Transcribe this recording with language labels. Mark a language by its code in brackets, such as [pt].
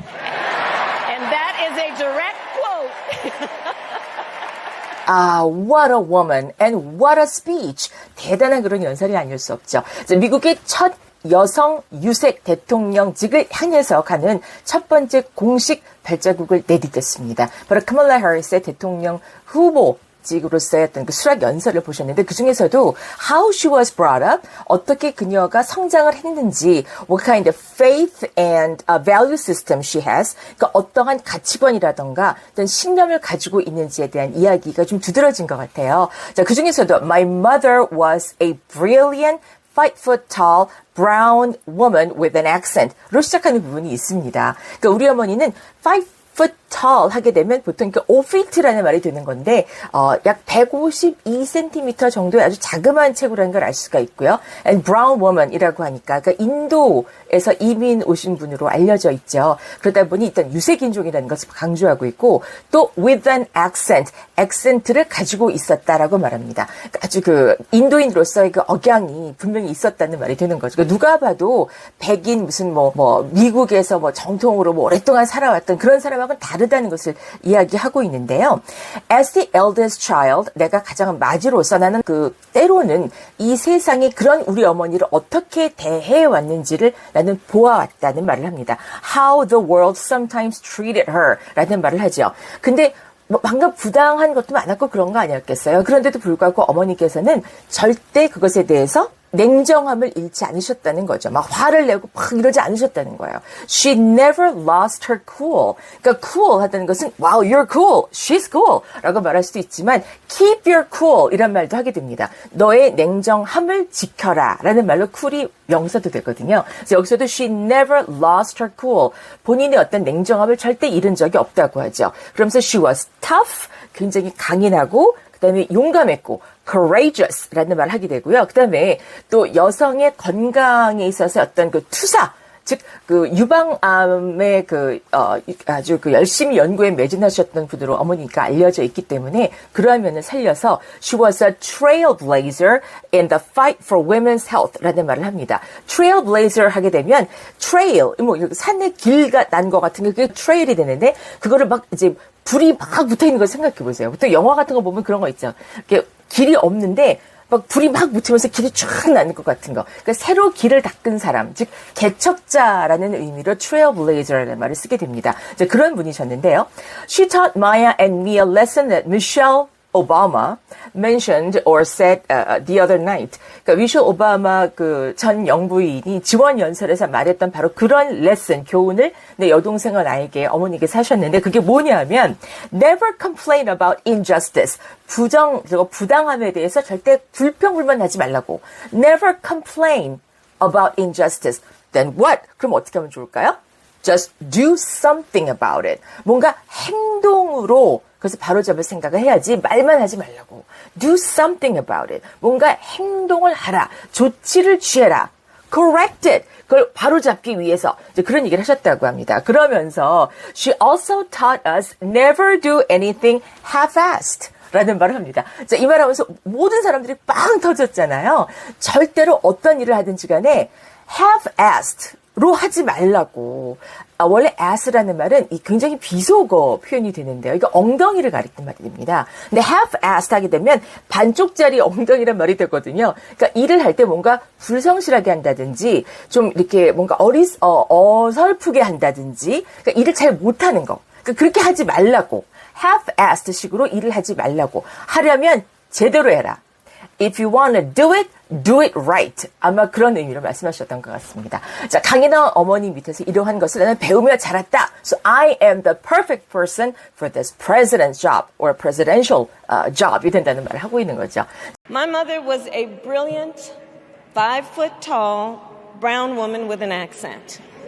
[en] And that is a direct quote. 아, what a woman and what a speech. [ko] 대단한 그런 연설이 아닐 수 없죠. 미국의 첫 여성 유색 대통령직을 향해서 가는 첫 번째 공식 발자국을 내딛었습니다. 바로 카멀라 해리스의 대통령 후보직으로서의 어떤 그 수락 연설을 보셨는데 그 중에서도 [en] how she was brought up, [ko] 어떻게 그녀가 성장을 했는지, [en] what kind of faith and value system she has, [ko] 그러니까 어떠한 가치관이라던가 어떤 신념을 가지고 있는지에 대한 이야기가 좀 두드러진 것 같아요. 자, 그 중에서도 [en] my mother was a brilliant 5-foot-tall brown woman with an accent로 [ko] 시작하는 부분이 있습니다. 그러니까 우리 어머니는 5-foot-tall 하게 되면 보통 5feet라는 말이 되는 건데 약 152cm 정도의 아주 자그마한 체구라는 걸 알 수가 있고요. [en] And brown woman [ko] 이라고 하니까 그러니까 인도에서 이민 오신 분으로 알려져 있죠. 그러다 보니 일단 유색인종이라는 것을 강조하고 있고 또 [en] with an accent, [ko] 액센트를 가지고 있었다라고 말합니다. 그러니까 아주 그 인도인으로서의 그 억양이 분명히 있었다는 말이 되는 거죠. 그러니까 누가 봐도 백인 무슨 미국에서 정통으로 오랫동안 살아왔던 그런 사람하고는 다르다는 것을 이야기하고 있는데요. [en] As the eldest child, [ko] 내가 가장 맞이로서 나는 때로는 이 세상이 그런 우리 어머니를 어떻게 대해왔는지를 나는 보아왔다는 말을 합니다. [en] How the world sometimes treated her [ko] 라는 말을 하죠. 근데 방금 부당한 것도 많았고 그런 거 아니었겠어요? 그런데도 불구하고 어머니께서는 절대 그것에 대해서 냉정함을 잃지 않으셨다는 거죠. 막 화를 내고 막 이러지 않으셨다는 거예요. [en] She never lost her cool. [ko] 그러니까 cool 하다는 것은 [en] wow, you're cool, she's cool [ko] 라고 말할 수도 있지만 [en] keep your cool [ko] 이란 말도 하게 됩니다. 너의 냉정함을 지켜라 라는 말로 cool이 명사도 되거든요. 그래서 여기서도 [en] she never lost her cool. [ko] 본인의 어떤 냉정함을 절대 잃은 적이 없다고 하죠. 그러면서 [en] she was tough, [ko] 굉장히 강인하고 그 다음에 용감했고 courageous라는 말을 하게 되고요. 그 다음에 또 여성의 건강에 있어서 어떤 그 투사, 즉 그 유방암의 아주 열심히 연구에 매진하셨던 분으로 어머니가 알려져 있기 때문에 그러한 면을 살려서 [en] she was a trailblazer in the fight for women's health [ko] 라는 말을 합니다. trailblazer 하게 되면 trail, 산의 길가 난 것 같은 게 그게 trail이 되는데 그거를 막 이제 불이 막 붙어 있는 걸 생각해 보세요. 보통 영화 같은 거 보면 그런 거 있죠. 이렇게 길이 없는데 막 불이 막 붙으면서 길이 쫙 나는 것 같은 거. 그러니까 새로 길을 닦은 사람, 즉 개척자라는 의미로 trailblazer라는 말을 쓰게 됩니다. 이제 그런 분이셨는데요. [en] She taught Maya and me a lesson that Michelle Obama mentioned or said the other night. [ko] 그러니까 미셸 오바마 전 영부인이 지원 연설에서 말했던 바로 그런 레슨, 교훈을 내 여동생은 나에게 어머니께서 하셨는데 그게 뭐냐면 [en] never complain about injustice. [ko] 부당함에 대해서 절대 불평불만하지 말라고. [en] Never complain about injustice. Then what? [ko] 그럼 어떻게 하면 좋을까요? [en] Just do something about it. [ko] 뭔가 행동으로 그래서 바로잡을 생각을 해야지 말만 하지 말라고. [en] Do something about it. [ko] 뭔가 행동을 하라. 조치를 취해라. [en] Correct it. [ko] 그걸 바로잡기 위해서 이제 그런 얘기를 하셨다고 합니다. 그러면서 [en] she also taught us never do anything half-assed. [ko] 라는 말을 합니다. 자, 이 말 하면서 모든 사람들이 빵 터졌잖아요. 절대로 어떤 일을 하든지 간에 half-assed 하지 말라고. 원래 ass라는 말은 이 굉장히 비속어 표현이 되는데요. 이거 엉덩이를 가리키는 말이 됩니다. 근데 half-assed 하게 되면 반쪽짜리 엉덩이란 말이 되거든요. 그러니까 일을 할 때 뭔가 불성실하게 한다든지 좀 이렇게 뭔가 어설프게 한다든지 그러니까 일을 잘 못하는 거. 그러니까 그렇게 하지 말라고. half-assed 식으로 일을 하지 말라고. 하려면 제대로 해라. [en] If you want to do it right. [ko] 아마 그런 의미로 말씀하셨던 것 같습니다. 자, 강인한 어머니 밑에서 이러한 것을 나는 배우며 자랐다. [en] So I am the perfect person for this president's job or presidential job [ko] 이 된다는 말을 하고 있는 거죠. [en] My mother was a brilliant, 5 foot tall, brown woman with an accent.